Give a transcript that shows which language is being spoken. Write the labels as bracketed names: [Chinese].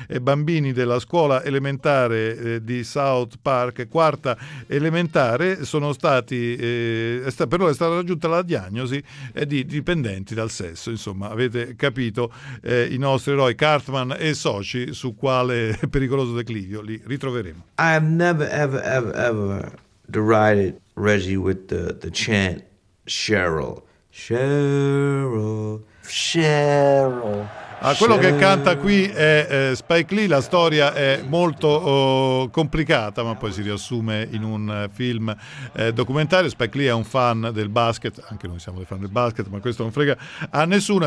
[Italian] bambini della scuola elementare di South Park, quarta elementare, è stata raggiunta la diagnosi di dipendenti dal sesso. Insomma, avete capito i nostri eroi Cartman e soci su quale pericoloso declivio li ritroveremo. [English] I have never ever derided Reggie with the chant Cheryl. Cheryl. Cheryl. [Italian] Ah, quello che canta qui è Spike Lee. La storia è molto complicata, ma poi si riassume in un film documentario. Spike Lee è un fan del basket, anche noi siamo dei fan del basket, ma questo non frega a nessuno.